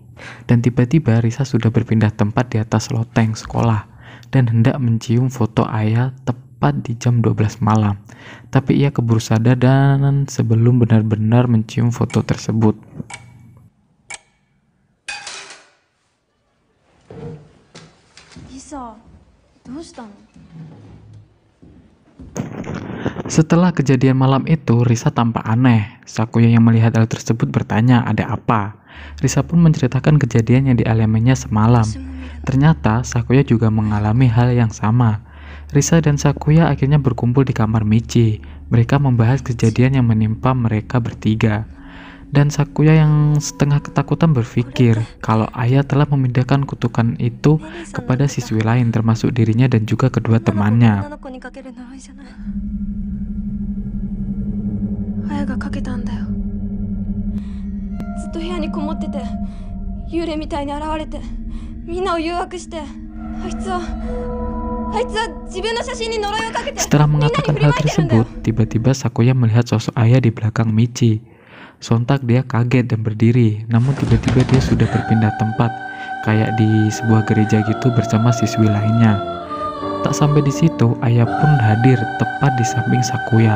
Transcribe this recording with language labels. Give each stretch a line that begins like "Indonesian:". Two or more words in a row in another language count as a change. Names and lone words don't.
Indonesian: Dan tiba-tiba Risa sudah berpindah tempat di atas loteng sekolah dan hendak mencium foto ayah tepat di jam 12 malam. Tapi ia keburu sadar dan sebelum benar-benar mencium foto tersebut. Risa,
Japanese: どうしたの?
Indonesian: Setelah kejadian malam itu, Risa tampak aneh. Sakuya yang melihat hal tersebut bertanya, ada apa? Risa pun menceritakan kejadian yang dialaminya semalam. Ternyata Sakuya juga mengalami hal yang sama. Risa dan Sakuya akhirnya berkumpul di kamar Michi. Mereka membahas kejadian yang menimpa mereka bertiga. Dan Sakuya yang setengah ketakutan berpikir kalau ayah telah memindahkan kutukan itu kepada siswi lain, termasuk dirinya dan juga kedua temannya.
Japanese: 綾がかけたんだよ。ずっと部屋にこもってて、幽霊みたいに現れて、みんなを誘惑して、あいつは自分の写真に呪いをかけて、
Indonesian: Setelah mengatakan hal tersebut, tiba-tiba Sakuya melihat sosok ayah di belakang Michi. Sontak dia kaget dan berdiri, namun tiba-tiba dia sudah berpindah tempat, kayak di sebuah gereja gitu bersama siswi lainnya. Tak sampai di situ, ayah pun hadir tepat di samping Sakuya.